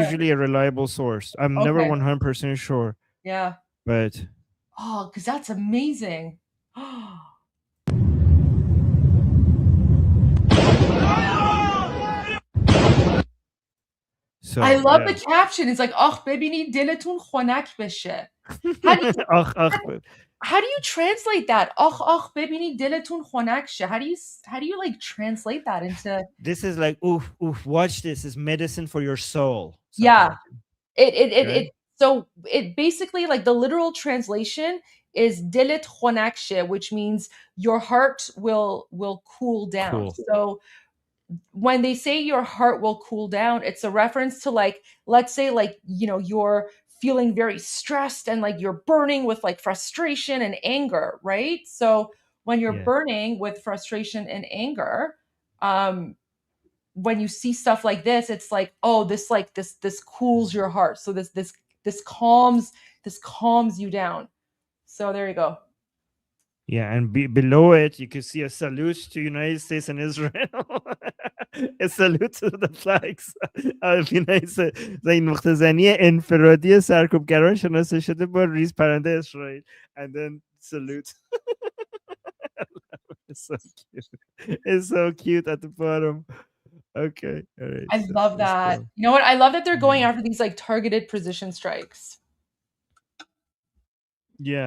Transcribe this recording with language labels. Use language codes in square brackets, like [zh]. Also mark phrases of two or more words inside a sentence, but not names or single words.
[en] usually a reliable source. I'm never Okay. 100% sure, Yeah. but Oh, because that's amazing. so I love yeah. the caption. It's like, [fa] "Oh, ببینید دلتون خنک بشه." [en] How do you Ach, ach, how do you translate that? [fa] "آخ ببینید دلتون خنک شه." [en] How do you like translate that into? this is like oof, oof. Watch this. Is medicine for your soul. Something Yeah. like that, right? So it basically, like, the literal translation is [fa] "دلت خنک شه," [en] which means your heart will cool down. Cool. So when they say your heart will cool down, it's a reference to, like, let's say, like, you're feeling very stressed and like you're burning with like frustration and anger, right? So when you're Yeah. burning with frustration and anger, when you see stuff like this, it's like, oh, this cools your heart. So this calms you down. So there you go. Yeah, and below it, you can see a salute to United States and Israel. A salute to the flags of United States. [fa] این نقطه زنی انفرادی سرکوبگران شناسه شده با ریز پرنده اسرائیل. [en] And then salute. It's so cute. It's so cute at the bottom. Okay, all right. I so love let's that. go. You know what? I love that they're going Mhm. after these like targeted precision strikes. Yeah.